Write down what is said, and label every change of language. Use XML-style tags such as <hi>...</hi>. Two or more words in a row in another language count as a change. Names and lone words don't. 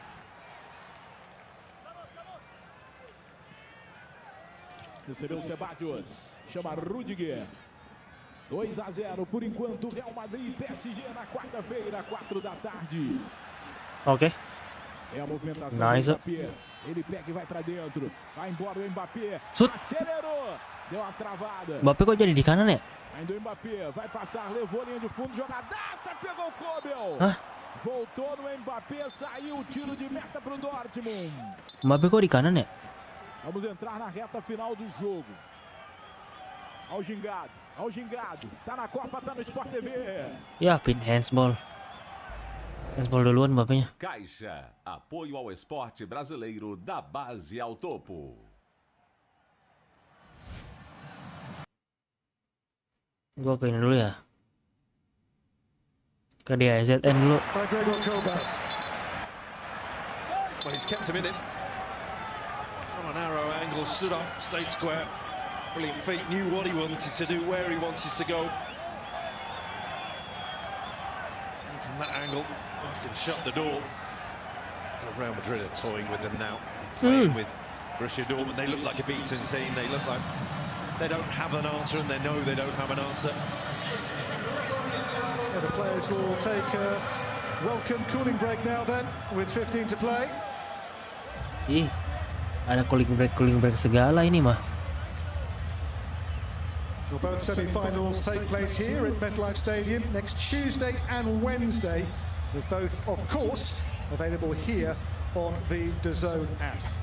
<pt>Recebeu o Ceballos, chama Rudiger. 2-0 por enquanto, Real Madrid e PSG na quarta-feira, 4 da tarde.</pt> <id>Ok.</id> <pt>É a movimentação</pt> <en>nice.</en> <pt>do Mbappé. Ele pega e vai pra dentro. Vai embora o Mbappé. Acelerou. Deu uma travada.</pt> <id>Mbappé kok jadi di kanan ya?</id> <pt>Ainda o Mbappé vai passar, levou a linha de fundo, jogadaça, pegou o Kobel. Voltou no Mbappé, saiu o tiro de meta pro Dortmund.</pt> <id>Mbappé kok di kanan ya?</id> <pt>Vamos entrar na reta final do jogo. Ao gingado, tá na Copa, tá no Sport TV.</pt> <id>Ya, pin handsball. Handsball duluan Mbappénya.</id> <pt>Caixa, apoio ao esporte brasileiro da base ao topo.</pt> <id>Gua ke ini dulu ya. Ke dia ZN dulu.</id> <en>Well, he's kept him in it. From a narrow angle, stood up, stayed square. Brilliant feet, knew what he wanted to do, where he wanted to go. So from that angle, he can shut the door. Real Madrid are toying with them now. They're playing with Borussia Dortmund. They look like a beaten team. They look like they don't have an answer, and they know they don't have an answer. Yeah, the players will take a welcome cooling break now then, with 15 to play.</en> <id>Ih, ada</id> <en>cooling break</en> <id>segala ini mah.</id> <en>Well, both semi-finals take place here at MetLife Stadium next Tuesday and Wednesday, with both, of course, available here on the DAZN app.</en>